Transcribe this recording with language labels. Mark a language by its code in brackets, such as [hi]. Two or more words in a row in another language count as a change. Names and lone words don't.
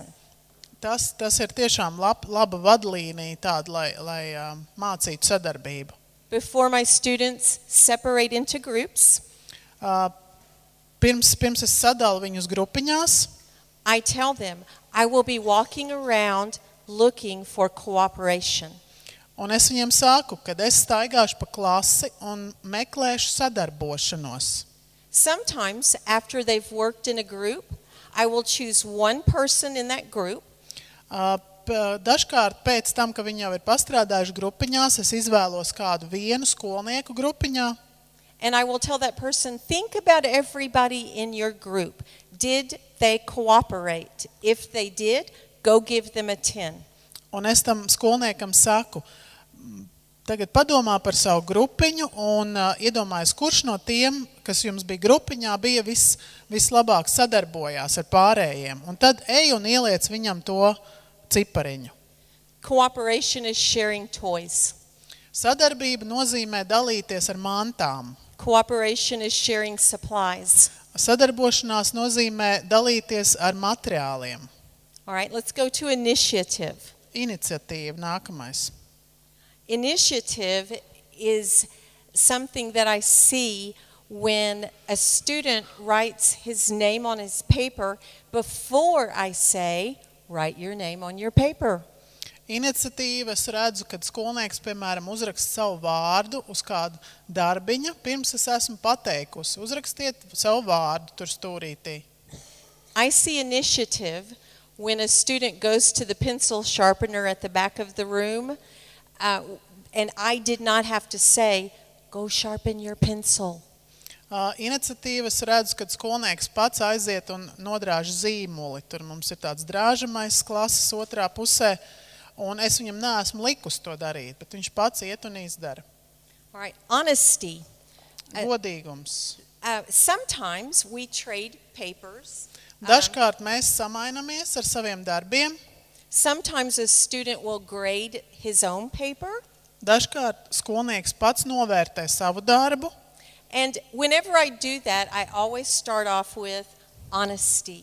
[lv] tas ir tiešām laba vadlīnija tāda, lai mācītu sadarbību. [en] Before my students separate into groups, [lv] Pirms es sadalu viņus grupiņās, [en] I tell them I will be walking around looking for cooperation. [lv] un es viņiem saku, kad es staigāšu pa klasi un meklēšu sadarbošanos. [en] Sometimes after they've worked in a group, I will choose one person in that group [lv] Dažkārt pēc tam, ka viņi jau ir pastrādājuši grupiņās, es izvēlos kādu vienu skolnieku grupiņā, [en] and I will tell that person, think about everybody in your group. Did they cooperate? If they did, go give them a 10. [lv] un es tam skolniekam saku, tagad padomā par savu grupiņu un iedomājies, kurš no tiem, kas jums bija grupiņā, bija vislabāk sadarbojās ar pārējiem. Un tad ej un ieliec viņam to cipariņu. [en] Cooperation is sharing toys. [lv] Sadarbība nozīmē dalīties ar mantām. [en] Cooperation is sharing supplies. [lv] Sadarbošanās nozīmē dalīties ar materiāliem. [en] All right, let's go to initiative. [lv] Iniciatīva nākamais. [en] Initiative is something that I see when a student writes his name on his paper before I say, write your name on your paper. [lv] Iniciatīva es redzu, kad skolnieks, piemēram, uzraksta savu vārdu uz kādu darbiņu, pirms es esmu pateikusi. Uzrakstiet savu vārdu tur stūrītī. [en] I see initiative when a student goes to the pencil sharpener at the back of the room and I did not have to say, go sharpen your pencil. [lv] Iniciatīvas redzu, kad skolnieks pats aiziet un nodrāž zīmuli. Tur mums ir tāds drāžamais klases otrā pusē, un es viņam neesmu likus to darīt, bet viņš pats iet un izdara. [en] All right, honesty. [lv] Godīgums. [en] Sometimes we trade papers. [lv] Dažkārt mēs samainamies ar saviem darbiem. [en] Sometimes a student will grade his own paper. [lv] Dažkārt skolnieks pats novērtē savu darbu. [en] And whenever I do that, I always start off with honesty.